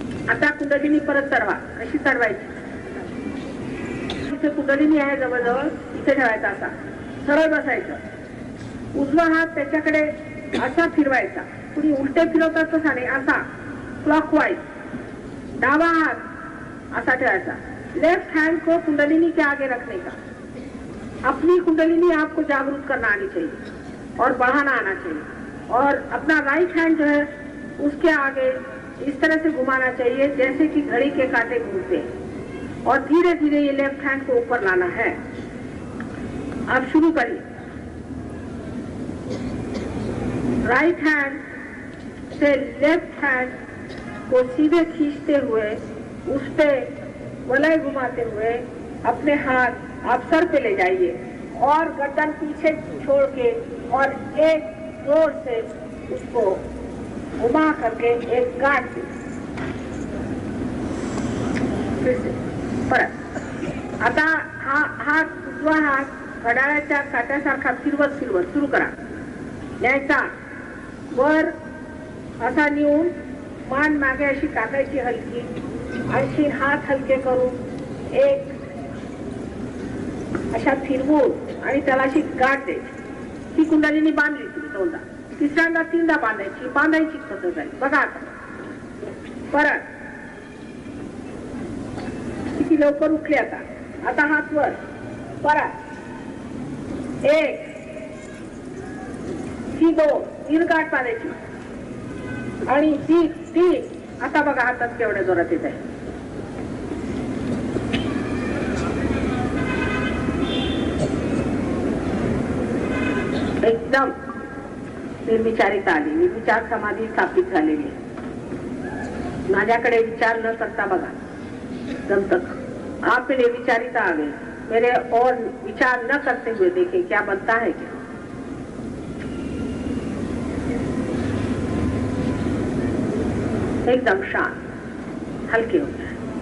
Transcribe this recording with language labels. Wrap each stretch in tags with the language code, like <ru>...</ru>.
<mr>आता कुंडलिनी परत चढवा। कशी चढवायची, इथे कुंडलिनी आहे जवळजवळ, इथे ठेवायचा, असा सरळ बसायचं। उजवा हात त्याच्याकडे असा फिरवायचा, कुणी उलटे फिरवतात तसा नाही, असा क्लॉकवाइज। डावा हात असा ठेवायचा।</mr> <hi>लेफ्ट हैंड को कुंडलिनी के आगे रखने का। अपनी कुंडलिनी आपको जागरूक करना आनी चाहिए और बढ़ाना आना चाहिए, और अपना राइट हैंड जो है उसके आगे इस तरह से घुमाना चाहिए जैसे कि घड़ी के कांटे घूमते हैं, और धीरे धीरे ये लेफ्ट हैंड को ऊपर लाना है। अब शुरू करिए। राइट हैंड से लेफ्ट हैंड को सीधे खींचते हुए उस पे वलय घुमाते हुए अपने हाथ आप सर पे ले जाइए और गर्दन पीछे छोड़ के और एक जोर से उसको घुमा करके एक गांठ दे। फिर से परत।</hi> <mr>आता हात उजवा हात घड्याळाच्या काट्यासारखा फिरवत फिरवत सुरू करा. न्यायचा वर असा नेऊन मान मागे अशी टाकायची हलकी. आणखी हात हलके करून एक अशा फिरवून आणि त्याला अशी गाठ द्यायची. ती कुंडलीने बांधली तुम्ही दोनदा. तिसऱ्यांदा तीनदा बांधायची पद्धत आहे बघा. आता परत किती लवकर उठले. आता हात वर परत एक ही दोन तीन गाठ बांधायची आणि ही तीन. आता बघा हातात केवढ्या जोरात येत आहे. एकदम निर्विचारिता आली. निर्विचार समाधी स्थापित झालेली. माझ्याकडे विचार न करता बघा.</mr> <hi>जब तक आप में निर्विचारिता आ गई, मेरे और विचार न करते हुए देखें क्या बनता है. क्या एकदम शांत हल्के हो जाए.</hi>